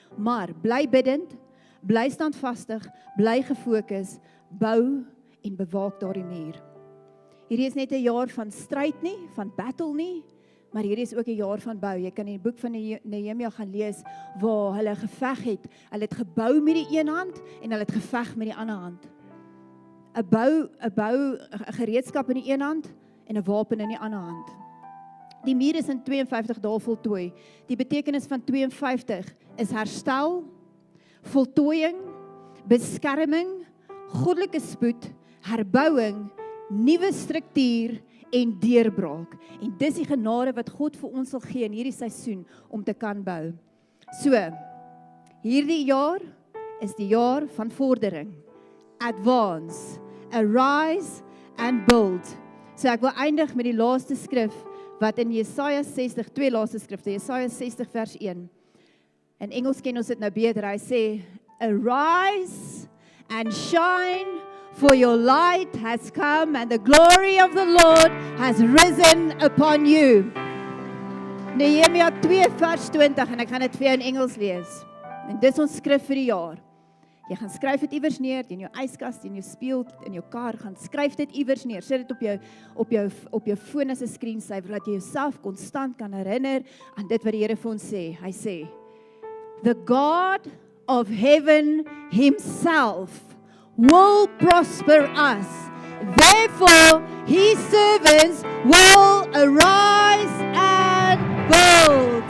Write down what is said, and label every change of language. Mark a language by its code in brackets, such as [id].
[af] Maar, bly bidend, bly standvastig, bly gefokus, bou en bewaak daardie muur. Hierdie is net 'n jaar van stryd nie, van battle nie, maar hierdie is ook 'n jaar van bou. Jy kan in die boek van Nehemia gaan lees, waar hulle geveg het. Hulle het gebou met die een hand, en hulle het geveg met die ander hand. 'n gereedskap in die een hand, en 'n wapen in die ander hand. Die muur is in 52 dae voltooi. Die betekenis van 52 is herstel, voltooiing, beskerming, goddelike spoed, herbouing, nuwe struktuur en deurbraak. En dis die genade wat God vir ons sal gee in hierdie seisoen om te kan bou. So, hierdie jaar is die jaar van vordering. [en] Advance, arise and build. [af] So ek wil eindig met die laaste skrif wat in Jesaja 60, twee laaste skrifte, Jesaja 60 vers 1. In Engels ken ons dit nou beter. Hy sê, [en] arise and shine, for your light has come and the glory of the Lord has risen upon you. [af] Nehemia 2 vers 20 en ek gaan dit vir jou in Engels lees. En dis ons skrif vir die jaar. Jy gaan skryf dit iewers neer, in jou yskas, in jou spieël, in jou kar, gaan skryf dit iewers neer. Sit dit op jou foon as 'n screensaver, dat jy jouself konstant kan herinner aan dit wat die Here vir ons sê. Hy sê, [en] the God of heaven himself will prosper us. Therefore, his servants will arise and build.